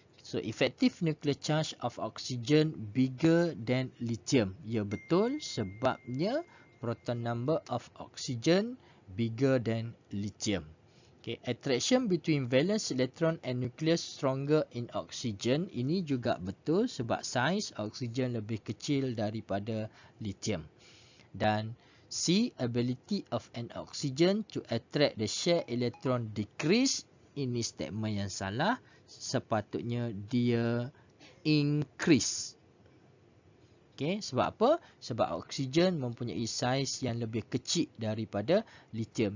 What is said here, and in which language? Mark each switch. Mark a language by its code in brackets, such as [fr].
[en] So, effective nuclear charge of oxygen bigger than lithium. [ms] Ya, betul, sebabnya [en] proton number of oxygen bigger than lithium. Okay, attraction between valence electron and nucleus stronger in oxygen. [ms] Ini juga betul sebab saiz oksigen lebih kecil daripada lithium. Dan [en] C, ability of an oxygen to attract the shared electron decrease. [ms] Ini statement yang salah. Sepatutnya dia increase. Okay, sebab apa? Sebab oksigen mempunyai saiz yang lebih kecil daripada lithium.